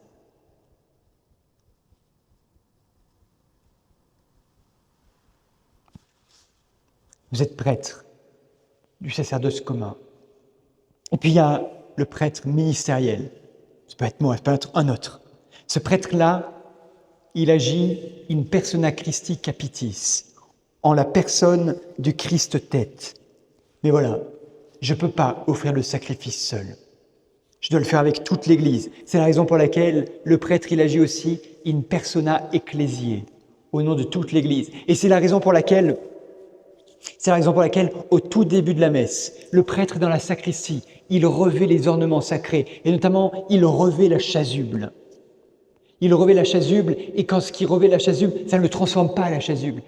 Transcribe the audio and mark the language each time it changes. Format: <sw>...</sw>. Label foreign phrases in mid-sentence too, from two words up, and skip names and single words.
<fr>Vous êtes prêtre du sacerdoce commun. Et puis il y a le prêtre ministériel. Ça peut être moi, ça peut être un autre. Ce prêtre-là, il agit</fr> <la>in persona Christi capitis,</la> <fr>en la personne du Christ tête. Mais voilà, je ne peux pas offrir le sacrifice seul. Je dois le faire avec toute l'Église. C'est la raison pour laquelle le prêtre, il agit aussi</fr> <la>in persona ecclesiae,</la> <fr>au nom de toute l'Église. Et c'est la raison pour laquelle, au tout début de la messe, le prêtre dans la sacristie, il revêt les ornements sacrés, et notamment, il revêt la chasuble. Il revêt la chasuble, et quand ce qui revêt la chasuble, ça ne le transforme pas la chasuble.</fr>